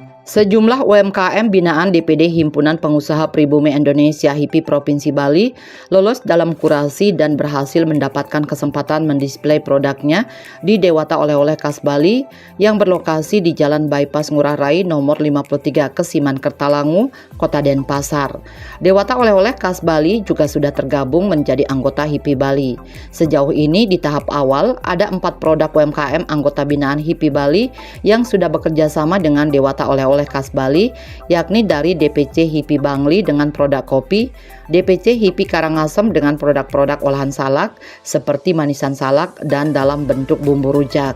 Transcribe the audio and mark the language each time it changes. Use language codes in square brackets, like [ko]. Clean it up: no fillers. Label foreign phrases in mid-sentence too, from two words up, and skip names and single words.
[id] Sejumlah UMKM binaan DPD Himpunan Pengusaha Pribumi Indonesia HIPI Provinsi Bali lolos dalam kurasi dan berhasil mendapatkan kesempatan mendisplay produknya di Dewata Oleh-oleh Khas Bali yang berlokasi di Jalan Bypass Ngurah Rai nomor 53 Kesiman Kertalangu, Kota Denpasar. Dewata Oleh-oleh Khas Bali juga sudah tergabung menjadi anggota HIPI Bali. Sejauh ini di tahap awal ada 4 produk UMKM anggota binaan HIPI Bali yang sudah bekerja sama dengan Dewata Oleh-oleh Khas Bali, yakni dari DPC HIPI Bangli dengan produk kopi, DPC HIPI Karangasem dengan produk-produk olahan salak seperti manisan salak dan dalam bentuk bumbu rujak.